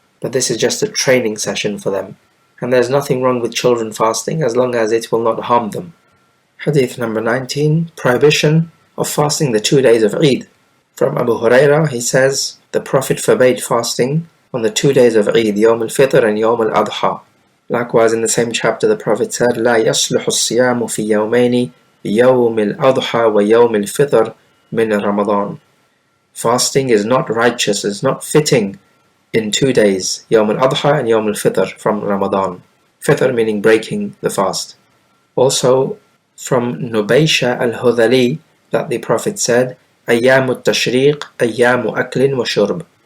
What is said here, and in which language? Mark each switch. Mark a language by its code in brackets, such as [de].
[en] But this is just a training session for them. And there's nothing wrong with children fasting as long as it will not harm them. Hadith number 19, prohibition of fasting the 2 days of Eid. From Abu Hurairah, he says, the Prophet forbade fasting on the 2 days of Eid, Yawm al-Fitr and Yawm al-Adha. Likewise, in the same chapter, the Prophet said, [ar] لا يصلح الصيام في يومين يوم الأضحى ويوم الفطر من رمضان. [en] Fasting is not righteous, is not fitting in 2 days, Yawm al-Adha and Yawm al-Fitr from Ramadan. Fitr meaning breaking the fast. Also, from Nubaysha al-Hudhali, that the Prophet said, [ar] أيام التشريق أيام أكل وشرب.